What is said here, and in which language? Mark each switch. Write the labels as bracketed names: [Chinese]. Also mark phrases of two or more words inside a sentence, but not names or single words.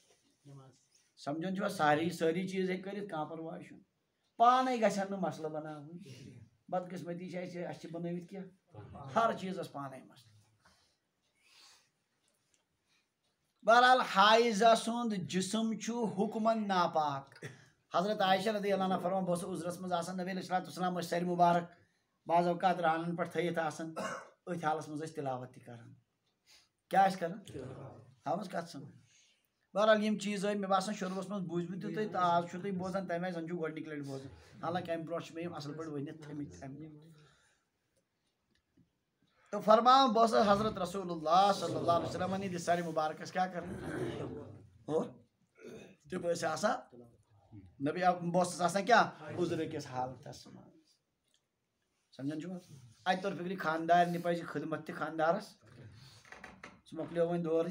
[Kashmiri] سمجھان چھِوا؟ سٲری چیٖز ہیٚکہِ کٔرِتھ. کانٛہہ پرواے چھُنہٕ. پانے گژھن نہٕ مسلہٕ بناوٕنۍ. بدقٕسمتی چھِ اَسہِ چھِ بنٲوِتھ کینٛہہ ہر چیٖزس پانے مسلہٕ. بہرحال حائزہ سُنٛد جسم چھُ حُکمن ناپاک. حضرت عائشہ [Arabic] رضی اللہ عنہ [Kashmiri] فرمان بہٕ اوسُس عُذرس منٛز آسان. نبی [Arabic] علیہ الصلوٰتُ والسلام [Kashmiri] ٲسۍ سرِ مُبارک بعض اوقات رانن پٮ۪ٹھ تھٲیِتھ آسان. أتھۍ حالس منٛز ٲسۍ تِلاوت تہِ کران. کیٛاہ ٲسۍ کران؟ آوٕز کتھ سمجھ؟ بہرحال یِم چیٖز آیہِ مےٚ باسان شروٗعس منٛز بوٗزمٕتۍ تہِ تُہۍ تہٕ آز چھُو تُہۍ بوزان تمہِ آیہِ زن چھُو گۄڈنِکۍ لٹہِ بوزان. حالانکہِ امہِ برونٛٹھ چھِ مےٚ یِم اصل پٲٹھۍ ؤنِتھ تھٲمٕتۍ. تو فرماوان بہٕ اوسُس حضرت رسول اللہ [Arabic] صلی اللہ علیہ وسلم [Kashmiri] ہٕنٛدِس سرِ مُبارکس کیٛاہ کران اور تِم ٲسۍ آسان. نبی بہٕ اوسُس آسان کیٛاہ عُذرٕ کِس حالتس منٛز. سمجھان چھِو حظ؟ اتہِ توٚر فِکرِ خانٛدارنہِ پزِ خدمت تہِ خانٛدارس. سُہ مۄکلیو وۄنۍ دورٕے.